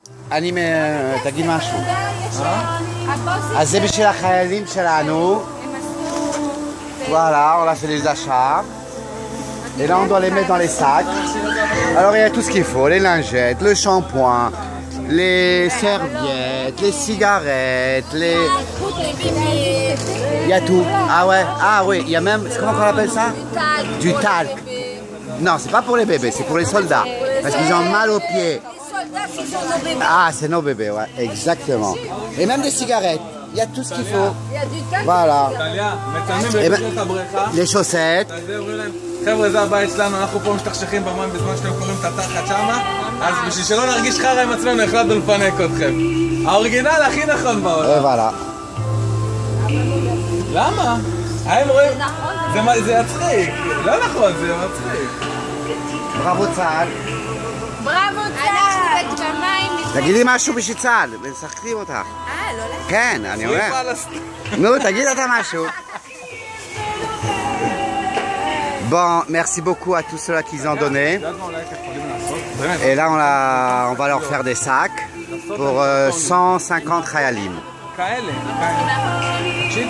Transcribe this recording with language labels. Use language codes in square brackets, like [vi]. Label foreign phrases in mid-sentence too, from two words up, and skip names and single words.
[he] אני, תגיד משהו. אז זה בשביל החיילים שלנו. [fr] Voilà, on a fait les achats. Et là, on doit les mettre dans les sacs. Alors, il y a tout ce qu'il faut. Les lingettes, le shampoing, les serviettes, les cigarettes, les... Il y a tout. Ah ouais, ah oui, il y a même... Comment on appelle ça? Du talc. Non, c'est pas pour les bébés, c'est pour les soldats. Parce qu'ils ont mal aux pieds. Ah, c'est nos bébés, ouais, exactement. Et même des cigarettes. Il y a tout ce qu'il faut. Voilà. Les chaussettes. [he] חבר'ה, זה הבית שלנו, אנחנו פה משתכשכים במים בזמן שאתם קוראים את התחת שמה, אז בשביל שלא נרגיש חרא עם עצמנו החלטנו לפנק אתכם. האוריגינל הכי נכון בעולם. למה? הם רואים... זה יצחיק. לא נכון, זה מצחיק. בראבו צה"ל. בראבו צה"ל! תגידי משהו בשביל צה"ל, משחקים אותך. לא לך? כן, אני אומר. נו, תגיד אתה משהו. [fr] Bon, merci beaucoup à tous ceux-là qui ont donné. Et là, on va leur faire des sacs pour 150 Khayalim.